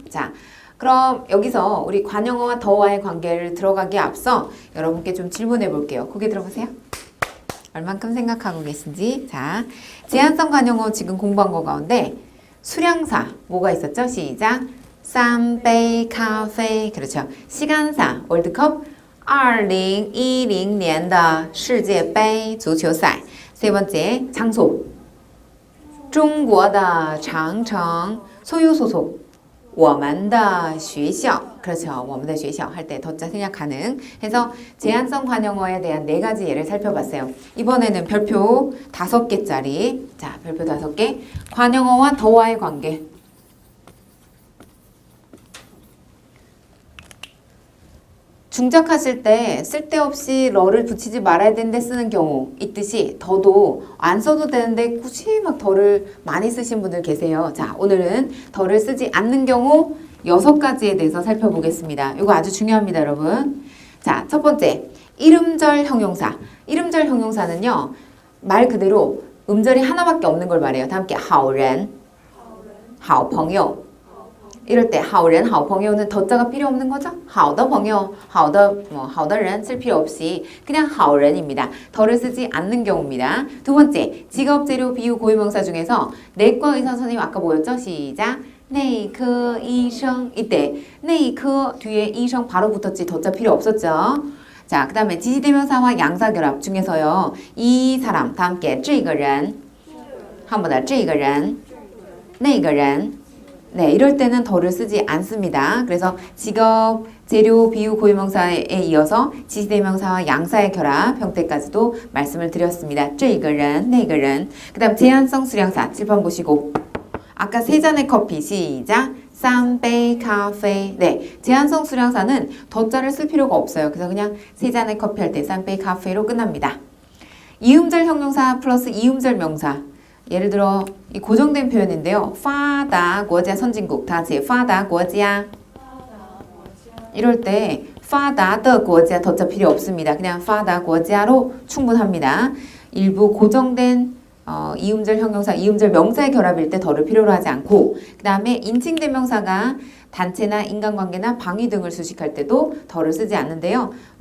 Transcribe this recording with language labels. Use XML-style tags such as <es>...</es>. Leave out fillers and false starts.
<ko>자, 그럼 여기서 우리 관용어와 더와의 관계를 들어가기에 앞서 여러분께 좀 질문해 볼게요. 고개 들어보세요. 얼만큼 생각하고 계신지. 자, 제한성 관용어 지금 공부한 거 가운데 수량사 뭐가 있었죠? 시작.</ko> <zh>3杯 咖啡</zh> <ko>그렇죠. 시간사 월드컵</ko> <zh>2010年的世界杯足球赛</zh> <ko>세 번째 장소</ko> <zh>中国的长城</zh> <ko>소유 소속</ko> <zh>我们的学校</zh> <ko>그렇죠.</ko> <zh>我们的学校</zh> <ko>할 때 더자 생략 가능 해서 제한성 관용어에 대한 4가지 예를 살펴봤어요. 이번에는 별표 5개짜리 자 별표 5개 관용어와 더와의 관계 중작하실 때 쓸데없이 러를 붙이지 말아야 되는데 쓰는 경우 있듯이 더도 안 써도 되는데 굳이 막 더를 많이 쓰신 분들 계세요. 자, 오늘은 더를 쓰지 않는 경우 6가지에 대해서 살펴보겠습니다. 이거 아주 중요합니다, 여러분. 자, 첫 번째, 이름절 형용사. 이름절 형용사는요, 말 그대로 음절이 하나밖에 없는 걸 말해요. 다 함께</ko> <zh>好人, 好朋友.</zh> <ko>이럴 때 好人, 好朋友는 더자가 필요 없는 거죠?</ko> <zh>好的朋友, 好的, 好的人</zh> <ko>쓸 필요 없이 그냥 好人입니다. 더를 쓰지 않는 경우입니다. 두 번째, 직업, 재료, 비유, 고유명사 중에서 내과 의사 선생님 아까 뭐였죠? 시작.</ko> <zh>内科医生.</zh> <ko>이때 内科 뒤에 이성 바로 붙었지 더자 필요 없었죠? 자, 그 다음에 지시대명사와 양사결합 중에서요. 이 사람, 다 함께</ko> <zh>这个人,</zh> <ko>한 번 더</ko> <zh>这个人, 那个人.</zh> <ko>네, 이럴 때는 더를 쓰지 않습니다. 그래서 직업, 재료, 비유, 고유명사에 이어서 지시대명사와 양사의 결합 형태까지도 말씀을 드렸습니다.</ko> <zh>这个人, 那个人.</zh> <ko>그 다음 제한성 수량사 칠판 보시고 아까 3잔의 커피 시작 3杯 카페. 네, 제한성 수량사는 더자를 쓸 필요가 없어요. 그래서 그냥 3잔의 커피 할 때 3杯 카페로 끝납니다. 이음절 형용사 플러스 이음절 명사. 예를 들어 이 고정된 표현인데요.</ko> <zh>发达国家</zh> <ko>선진국 다 같이 发达国家. 이럴 때</ko> <zh>发达的国家</zh> <ko>더자 필요 없습니다. 그냥 发达国家로 충분합니다. 일부 고정된 이음절 형용사, 이음절 명사의 결합일 때 더를 필요로 하지 않고 그 다음에 인칭대명사가 단체나 인간관계나 방위 등을 수식할 때도 더를 쓰지 않는데요.</ko>